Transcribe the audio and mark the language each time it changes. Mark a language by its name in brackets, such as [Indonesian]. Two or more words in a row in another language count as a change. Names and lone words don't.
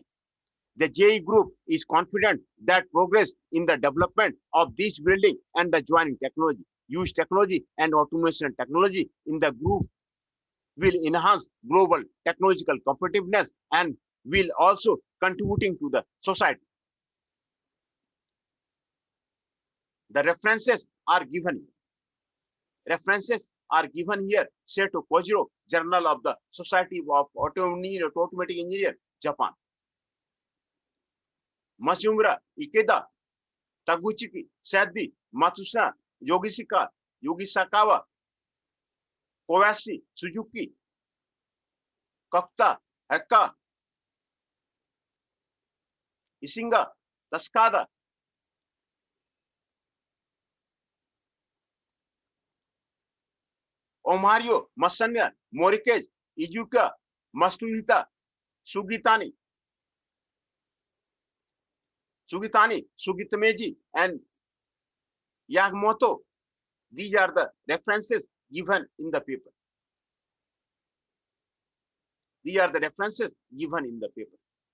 [English] The JE Group is confident that progress in the development of this welding and the joining technology, use technology, and automation technology in the group will enhance global technological competitiveness and will also contributing to the society. The references are given here. Seto Kojiro, Journal of the Society of Automatic Engineer, Japan. Matsumura Ikeda, Taguchi Sadbi, Matsusa, Yogisakawa, Kobayashi, Suzuki, Kokta, Hekka, Isinga, Tascada, Omario, Masanya, Morikej, Ijuka, Mastuhita, Sugitani, Sugitameji, and Yagmoto. These are the references given in the paper. These are the references given in the paper.